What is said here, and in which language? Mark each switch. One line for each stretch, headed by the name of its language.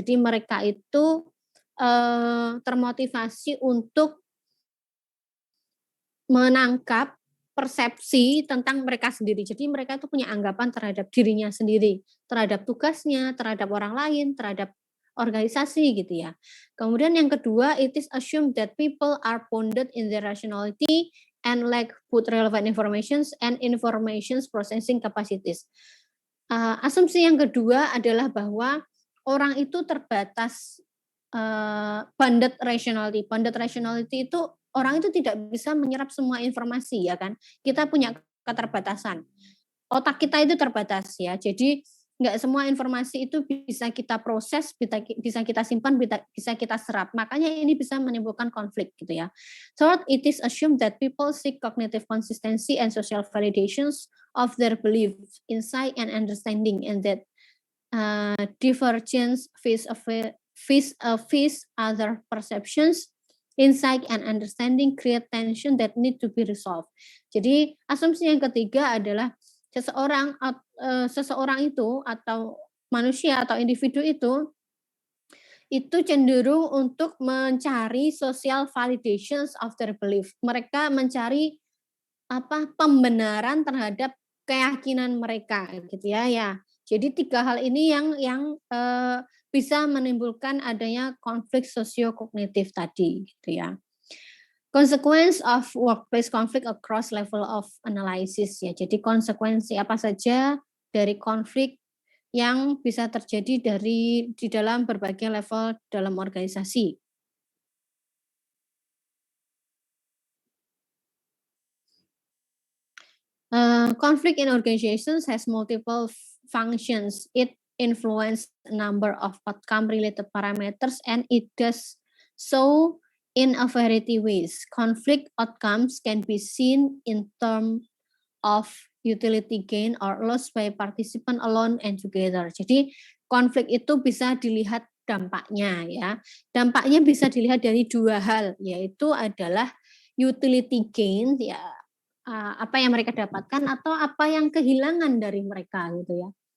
Indonesian: Jadi mereka itu termotivasi untuk menangkap persepsi tentang mereka sendiri. Jadi mereka itu punya anggapan terhadap dirinya sendiri, terhadap tugasnya, terhadap orang lain, terhadap organisasi gitu ya. Kemudian yang kedua,
English: it is assumed that people are bounded in their rationality and lack both relevant informations and informations processing capacities.
Indonesian: Asumsi yang kedua adalah bahwa orang itu terbatas bounded rationality. Bounded rationality itu orang itu tidak bisa menyerap semua informasi ya kan. Kita punya keterbatasan. Otak kita itu terbatas ya. Jadi nggak semua informasi itu bisa kita proses, bisa kita simpan, bisa kita serap. Makanya ini bisa menimbulkan konflik gitu ya.
English: Third, it is assumed that people seek cognitive consistency and social validations of their beliefs, insight, and understanding, and that divergence face other perceptions, insight, and understanding create tension that need to be resolved.
Indonesian: Jadi asumsi yang ketiga adalah seseorang itu atau manusia atau individu itu cenderung untuk mencari
English: social validations of their belief.
Indonesian: Mereka mencari pembenaran terhadap keyakinan mereka gitu ya. Jadi 3 hal ini yang bisa menimbulkan adanya konflik sosio-kognitif tadi gitu ya.
English: Consequence of workplace conflict across level of analysis ya.
Indonesian: Jadi konsekuensi apa saja dari konflik yang bisa terjadi di dalam berbagai level dalam organisasi.
English: Conflict in organizations has multiple functions. It influences a number of outcome-related parameters, and it does so in a variety ways. Conflict outcomes can be seen in terms of utility gain or loss by participant alone and together.
Indonesian: Jadi konflik itu bisa dilihat dampaknya ya. Dampaknya bisa dilihat dari dua hal, yaitu adalah utility gain ya, apa yang mereka dapatkan atau apa yang kehilangan dari mereka gitu ya.